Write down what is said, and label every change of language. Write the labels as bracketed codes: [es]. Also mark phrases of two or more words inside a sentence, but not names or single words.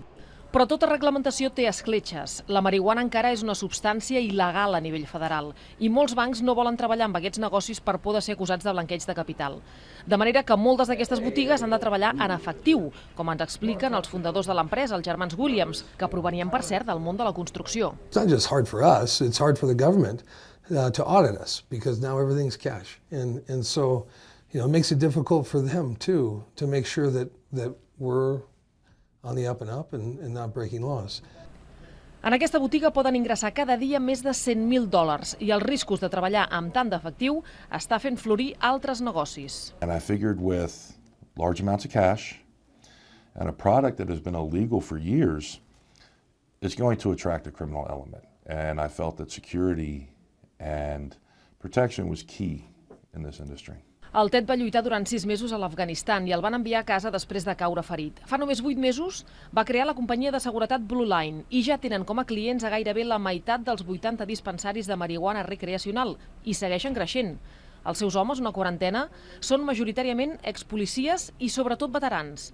[ca] Però tota reglamentació té escletxes. La marihuana encara és una substància il·legal a nivell federal i molts bancs no volen treballar amb aquests negocis per por de ser acusats de blanqueig de capital. De manera que moltes d'aquestes botigues han de treballar en efectiu, com ens expliquen els fundadors de l'empresa, els germans Williams, que provenien, per cert, del món de la construcció. [en] It's not just hard for us, it's hard for the government to audit us because now everything's cash. And so, it makes it difficult for them too to make sure that we're on the up and up and not breaking laws. [ca] En aquesta botiga poden ingressar cada dia més de $100.000 i els riscos de treballar amb tant d'efectiu està fent florir altres negocis. [en] And I figured with large amounts of cash and a product that has been illegal for years, it's going to attract a criminal element. And I felt that security and protection was key in this industry. [ca] El Ted va lluitar durant 6 mesos a l'Afganistan i el van enviar a casa després de caure ferit. Fa només 8 mesos va crear la companyia de seguretat Blue Line i ja tenen com a clients a gairebé la meitat dels 80 dispensaris de marihuana recreacional i segueixen creixent. Els seus homes, una quarantena, són majoritàriament expolicies i sobretot veterans.